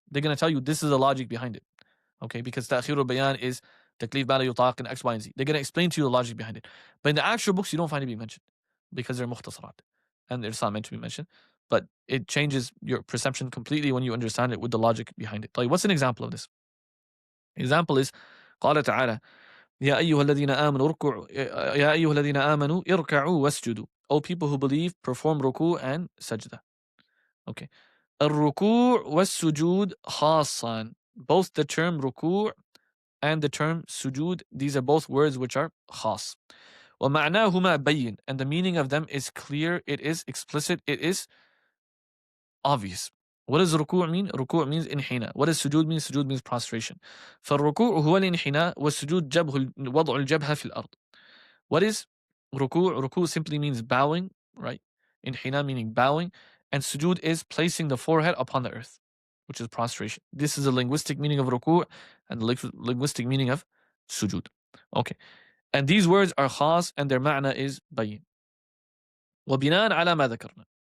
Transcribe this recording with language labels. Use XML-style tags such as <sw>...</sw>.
<en>They're going to tell you this is the logic behind it. Okay, because ta'khirul bayan is taklif ma la yutaq and X, Y, and Z. They're going to explain to you the logic behind it. But in the actual books, you don't find it being mentioned because they're mukhtasarat. And it's not meant to be mentioned. But it changes your perception completely when you understand it with the logic behind it. Like, what's an example of this? Example is,</en> <ar>قال تعالى, يا أيها الذين آمنوا اركعوا يا أيها الذين آمنوا اركعوا واسجدوا.</ar> <en>O people who believe, perform ruku and sajda.</en> <ar>Okay. الركوع والسجود خاصان.</ar> <en>Both the term ruku' and the term sujud, these are both words which are khas.</en> <ar>وَمَعْنَاهُمَا بَيِّن.</ar> <en>And the meaning of them is clear, it is explicit, it is obvious. What does ruku' mean? Ruku' means inhina. What does sujud mean? Sujud means prostration.</en> <ar>فالركوع هو الانحناء والسجود وضع الجبهة في الأرض.</ar> <en>What is ruku'? Ruku' simply means bowing, right? Inhina meaning bowing. And sujud is placing the forehead upon the earth, which is prostration. This is the linguistic meaning of ruku' and the linguistic meaning of sujud. Okay. And these words are khas and their ma'na is bayin.</en> <ar>وبناء على ما ذكرنا.</ar>